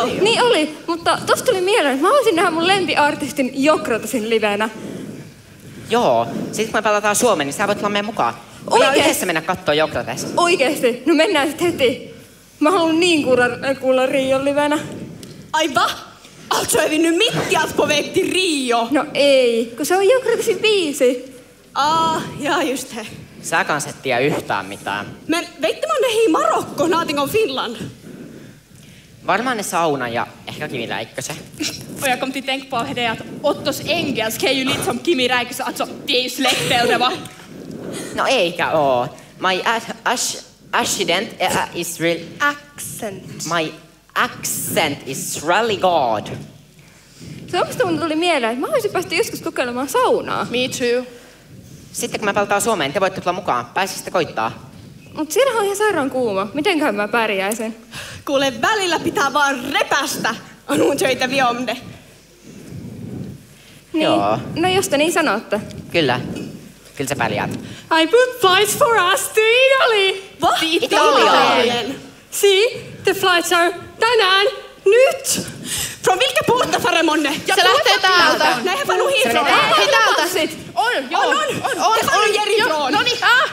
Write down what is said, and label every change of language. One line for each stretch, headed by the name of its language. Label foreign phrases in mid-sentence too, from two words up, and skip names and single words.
Finnish: Niin oli, mutta tosta tuli mieleen, että mä haluaisin nähdä mun lempiartistin Jokratasin livenä. Joo, sit kun me palataan Suomeen, niin sä voit tulla meidän mukaan. Voidaan yhdessä mennä kattoo Jokratesta. Oikeesti? No mennään sit heti. Mä haluan niin kuulla Rion livenä. Ai va?
Swedish: Alltså är vi nu mitt i allt på väg till Rio?
Finnish: No ei, kun se on Jokratasin biisi.
Swedish: Ja just det.
Finnish: Sä kans et tiedä yhtään mitään.
Swedish: Men vet man det i Marokko, någonting om Finland?
Finnish: Varmaan ne sauna ja ehkä Kimi Räikkösen.
Swedish: Och jag kom till tänka på det att Ottos engelsk är ju lite som Kimi Räikkösen, alltså det är ju släkttälde va?
Finnish: No eikä oo.
English: My accident is real... Accent. My accent is really good.
Finnish: Se omasta mun tuli mieleen, että mä haluaisin päästä joskus kokeilemaan saunaa.
English: Me too.
Finnish: Sitten kun me palataan Suomeen, te voitte tulla mukaan. Pääsisitte koittaa. Mut siellä on ihan sairaan kuuma. Mitenköhän mä pärjäisin? Kuule, välillä pitää vaan repästä. On mun töitä vi om det. Niin. Joo. No jos te niin sanotte. Kyllä. Kyllä sä pärjäät.
English: I booked flights for us to Italy.
Swedish: Va? Italien.
English: See, the flights are
Finnish: tänään, nyt.
English: Från vilka portar far Monne?
Finnish: Se lähtee täältä.
Swedish: Nej, jag far nog hifrån.
Finnish: Hei täältä sit. On, joo. On.
Swedish: Jag far nog härifrån.
Finnish: No niin.